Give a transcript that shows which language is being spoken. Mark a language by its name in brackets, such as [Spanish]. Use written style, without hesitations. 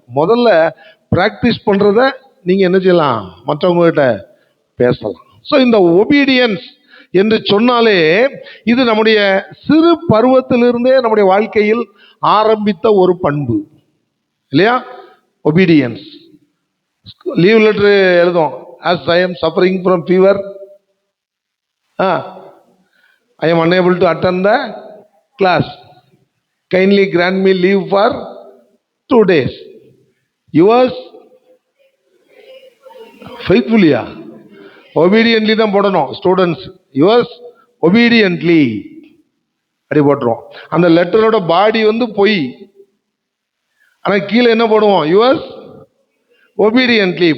[Tamil] முதல்ல பிராக்டிஸ் பண்றத நீங்க என்ன செய்யலாம், மற்றவங்க கிட்ட பேசலாம். ஸோ இந்த ஒபீடியன்ஸ் என்று சொன்னாலே இது நம்முடைய சிறு பருவத்திலிருந்தே நம்முடைய வாழ்க்கையில் ஆரம்பித்த ஒரு பண்பு இல்லையா? ஒபீடியன்ஸ். லீவ் லெட்டர் எழுதும், [English] as I am suffering from fever, I am unable to attend the class, kindly grant me leave for 2 days. Yours faithfully, obediently [Tamil] தான் போடணும் ஸ்டூடெண்ட்ஸ். [English] yours obediently [Tamil] அப்படி போட்டுருவோம். அந்த லெட்டரோட பாடி பொய், ஆனா கீழே என்ன போடுவோம், [English] Yours obediently.